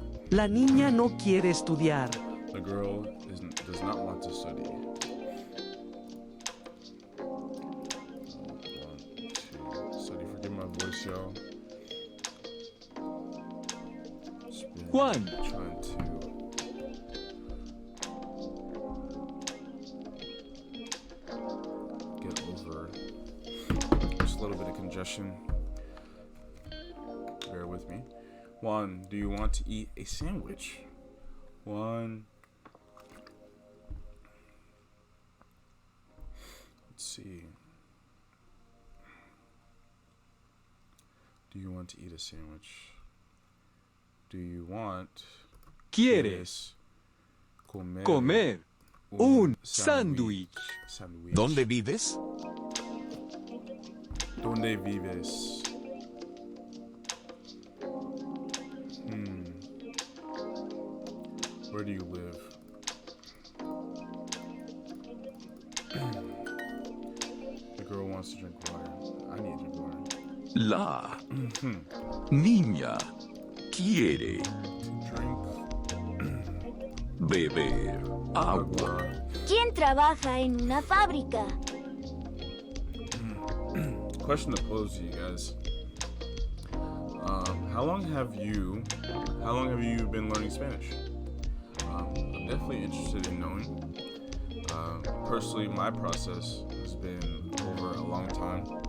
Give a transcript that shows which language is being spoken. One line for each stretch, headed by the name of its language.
Spanish: La niña no quiere estudiar.
English: The girl does not want to study. Study. Forgive my voice, y'all. Juan. Trying to get over just a little bit of congestion. Bear with me. Juan, do you want to eat a sandwich? Juan. Let's see. Do you want to eat a sandwich? Do you want...
Spanish: ¿Quieres comer un sándwich? ¿Dónde vives? ¿Dónde vives?
English: Where do you live? The girl wants to drink water. I need to drink water.
Spanish: La niña quiere beber agua. ¿Quién trabaja en una fábrica?
English: Question to pose to you guys. How long have you been learning Spanish? I'm definitely interested in knowing. Personally, my process has been over a long time.